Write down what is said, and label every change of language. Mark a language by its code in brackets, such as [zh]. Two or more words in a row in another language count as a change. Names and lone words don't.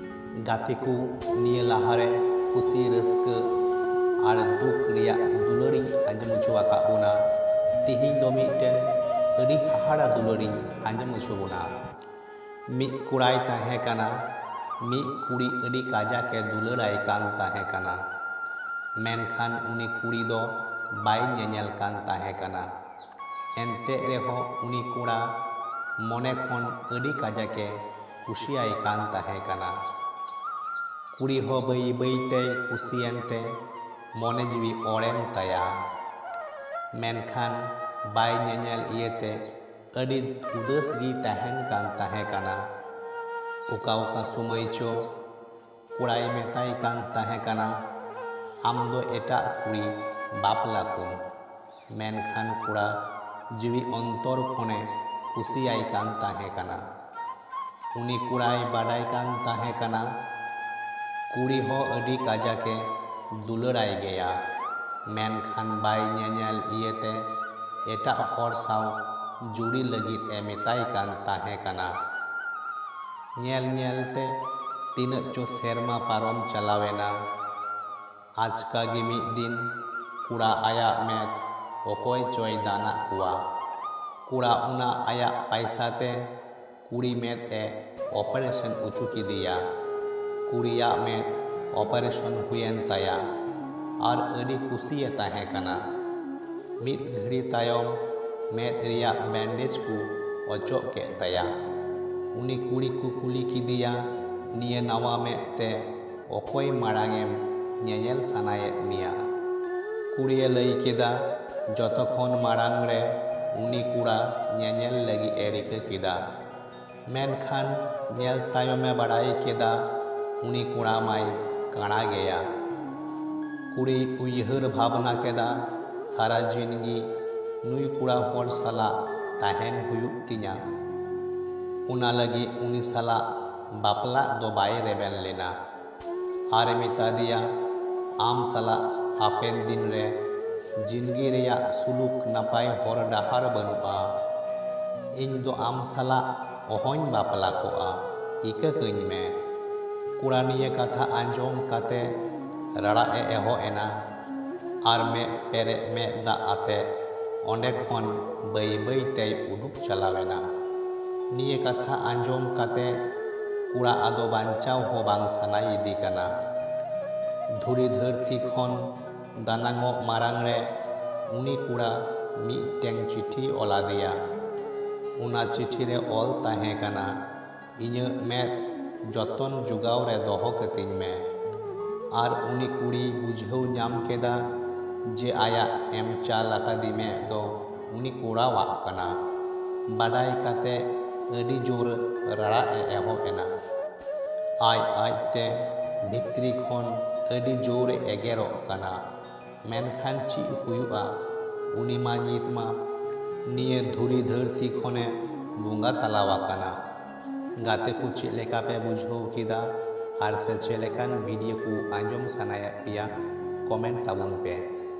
[sat] गाते को निये लाहारे खुशी रस्क और दुख रिया दुलारी आंजम उचुआका बोना तिहिं दो मिटन अड़ी हाहाड़ा दुलारी आंजम उचु बोना मिद कुड़ाई ताहे काना मिद कुड़ी अड़ी काजा के दुलाराय कान ताहे काना मेनखान उनी कुड़ी दो बाय नेनेल कान ताहे काना एनते रेहो उनी कुड़ा मने खन अड़ी काजा के कुशियाय कान ताहे काना कुड़ी हो बई बईते कुसियनते मने जीवी ओरेन ताया मेनखान बाय नेनेल इयते अड़ी उदास गी ताहेन कान ताहे काना उका उका समय चो कुड़ाई मेताय कान ताहे काना आम दो एटा कुड़ी बापला को मेनखान कुड़ा जीवी अंतर खने कुसियाय कान ताहे काना उनी कुड़ाई बाडाय कान ताहे काना कुड़ी हो अड़ी काजा के दुलाराय गया मेनखान बाय नेनेल इयते एटा हर साव जुड़ी लगित ए मेताय कान ताहे काना नेल नेलते तीनक चो सेरमा पारम चलावेना आजका गे मिद दिन कुड़ा आया मेद अकोय चोय दाना कुआ कुड़ा उना आया पैसाते कुड़ी मेद ए ऑपरेशन उचु किदिया कुड़िया मेद ऑपरेशन हुएन ताया और अड़ी कुसिये ताहे काना मिद घड़ी तायम मेद रिया बैंडेज को अचोक के ताया उनी कुड़ी को कुली किदिया निये नावा मेद ते अकोय मारांगेम नेनेल सानायेद मिया कुड़िये लई केदा जतखन मारांग रे उनी कुड़ा नेनेल लगी ए रिका केदा मेनखान नेल तायमे बाडाय केदा उनी कुड़ा माय काना गया कुड़ी उयहर भावना केदा सारा जिंदगी नुई कुड़ा हर साला ताहेन हुयुग तिया उना लगी उनी साला बापला दो बाय रेबेन लेना आर मेता दिया आम साला हापेन दिन रे जिंदगी रेया सुलुक नापाय हर डाहार बनुआ इन दो आम साला अहन बापला कोआ इका कइन में कुड़ा निये कथा आंजम काते राड़ा ए एहो एना आर में पेरे में दा आते ओंडे खन बई बई ते उडुक चलावेना निये कथा आंजम काते कुड़ा आदो बांचाव हो बांग सानाय इदी काना धुरी धरती खन दानांगो मारांग रे उनी कुड़ा मिटें चिठी ओला दिया उना चिठी रे ओल ताहे काना इᱧ में जतन जुगाव रे दोहो कतिन में आर उनी कुड़ी बुझाव नाम केदा जे आया एम चाल आकादी में दो उनी कुड़ा वाक काना बाडाय काते अड़ी जोर राड़ा ए एहो एना आय आयते भित्री खन अड़ी जोर एगेरो काना मेनखान ची हुयुआ उनी मा नित मा निये धुरी धरती खने बुंगा तलावा काना गाते को चेक लेका पे बुझाव किदा आर से चेक लेकान वीडियो को आंजम सानाया पिया कमेंट ताबुन पे।